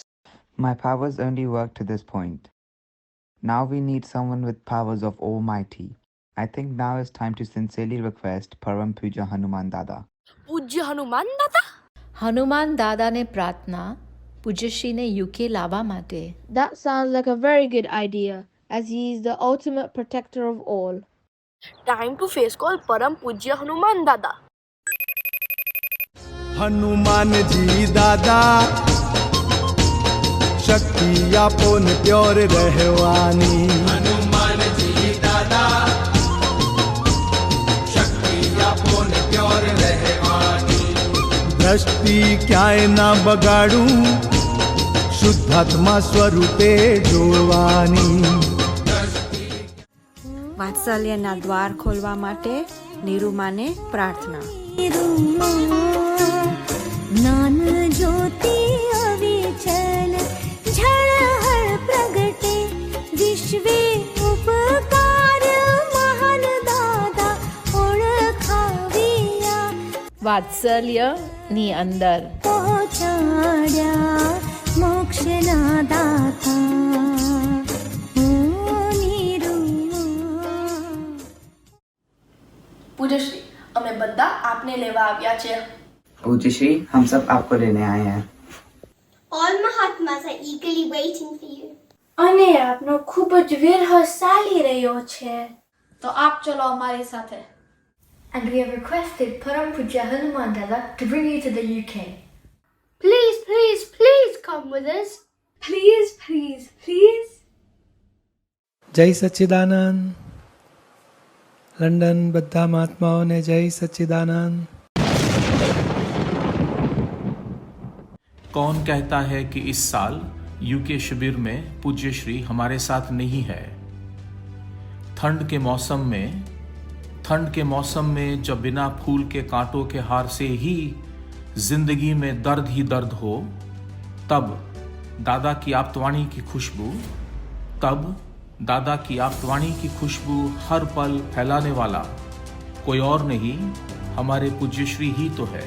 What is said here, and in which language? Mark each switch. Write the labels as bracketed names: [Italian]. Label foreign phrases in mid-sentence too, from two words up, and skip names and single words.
[English] My powers only work to this point. Now we need someone with powers of Almighty. I think now is time to sincerely request Param Puja Hanuman Dada. Pujya Hanuman Dada? [Gujarati] હનુમાન દાદાને પ્રાર્થના પૂજ્યશ્રીને યુકે લાવવા માટે. [English] That sounds like a very good idea, as he is the ultimate protector of all. Time to face call Param Pujya Hanuman Dada. [Gujarati] હનુમાન જી દાદા શક્તિ આપો ને પ્યોર રહવાની. હનુમાન જી દાદા શક્તિ આપો ને પ્યોર રહવાની. દૃષ્ટિ ક્યાય ના બગાડૂ શુદ્ધાત્મા સ્વરૂપે જોવાની. વાત્સલ્યના દ્વાર ખોલવા માટે નિરૂમાને પ્રાર્થના. જ્ઞાન જ્યોતિ અવિચળ ઝળહળ પ્રગટે વિશ્વે ઉપકાર મહાન દાદા ઓળખાવિયા. વાત્સલ્યની અંદર પહોંચાડ્યા મોક્ષના દાતા. પૂજશ્રી, અમે બધા આપને લેવા આવ્યા છે. [Hindi] पूज्यश्री, हम सब आपको लेने आए हैं. [English] All Mahatmas are eagerly waiting for you. [Gujarati] અને આપનો ખૂબ જ વિરહ ચાલી રહ્યો છે. તો આપ ચલો અમારી સાથે. [English] And we have requested Param Pujya Hanuman Dada to bring you to the UK. Please, please, please come with us. Please, please, please. [Gujarati] જય સચ્ચિદાનંદ. લંડન બધા મહાત્માઓને જય સચ્ચિદાનંદ. [Hindi] कौन कहता है कि इस साल यूके शिविर में पूज्य श्री हमारे साथ नहीं है? ठंड के मौसम में जब बिना फूल के कांटों के हार से ही जिंदगी में दर्द ही दर्द हो, तब दादा की आप्तवाणी की खुशबू हर पल फैलाने वाला कोई और नहीं, हमारे पूज्य श्री ही तो है.